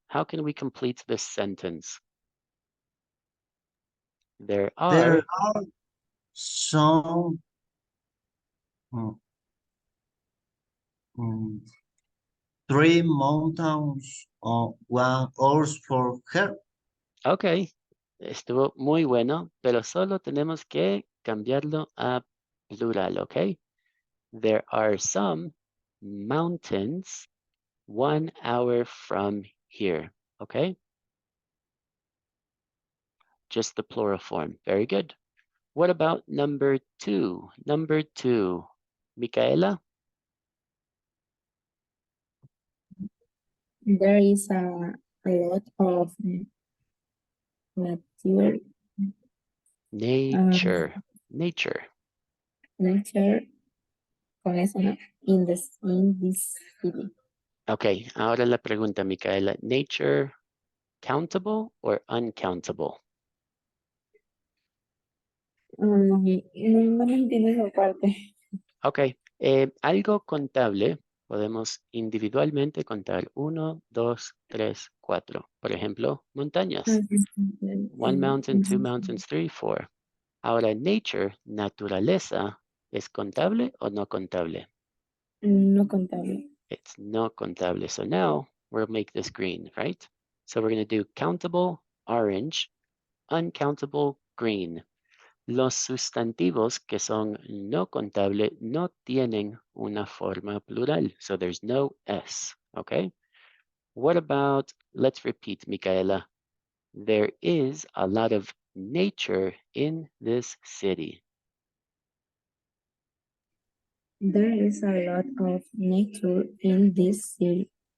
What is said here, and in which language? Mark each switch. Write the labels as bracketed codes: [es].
[en] How can we complete this sentence? There There are some mm, mm, 3 mountains on 1 horse for her. [es] ok, estuvo muy bueno, pero solo tenemos que cambiarlo a plural, ok? [en] There are some mountains 1 hour from here, okay? Just the plural form. Very good. What about number 2? Number 2, Micaela? There is a lot of nature, Nature. Nature. nature [es] con eso, ¿no? [en] In this city. [es] Ok, ahora la pregunta, Micaela. [en] Nature, countable or uncountable? [es] No me entiendo esa parte. Ok, algo contable, podemos individualmente contar 1, 2, 3, 4. Por ejemplo, montañas. [en] 1 mountain, 2 mountains, [es] 3, 4. Ahora, nature, naturaleza, ¿es contable o no contable? No contable. [en] It's not contable. So now we'll make this green, right? So we're going to do countable, orange, uncountable, green. [es] Los sustantivos que son no contable no tienen una forma plural. [en] So there's no S, okay? What about, let's repeat, Micaela. There is a lot of nature in this city. There is a lot of nature in this city.